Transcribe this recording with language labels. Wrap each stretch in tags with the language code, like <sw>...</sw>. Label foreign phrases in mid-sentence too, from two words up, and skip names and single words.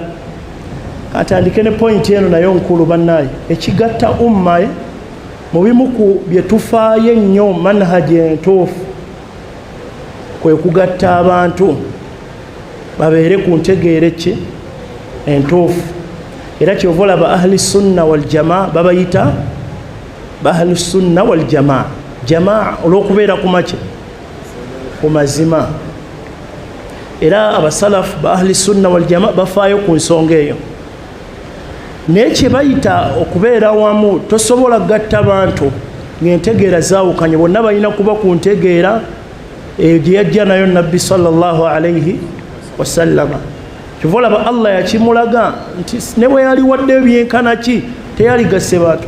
<lg>Katandike ne point eno nayo nkulu bannaaye, ekigatta umma mu bimu ku bye tufaayo ennyo manhaji entuufu kwe kugatta abantu babeere ku ntegeere ki entuufu. Era kyova olaba</lg> <ar>أهل السنة والجماعة</ar> <lg>babayita</lg> <ar>أهل السنة والجماعة.</ar> <lg>Jamaa olw'okubeera ku make ku mazima. Era abasalafu ba</lg> <ar>أهل السنة والجماعة</ar> <lg>bafaayo ku nsonga eyo. Naye kye bayita okubeera wamu, tosobola gatta bantu ng'entegeera zaawukanye, bonna balina kuba ku ntegeera eyo gye yajja nayo nabbi</lg> <ar>صلى الله عليه وسلم.</ar> <lg>Kyova olaba Allah yakimulaga nti ne bwe yali waddeyo byenkana ki, teyaligase bantu.</lg>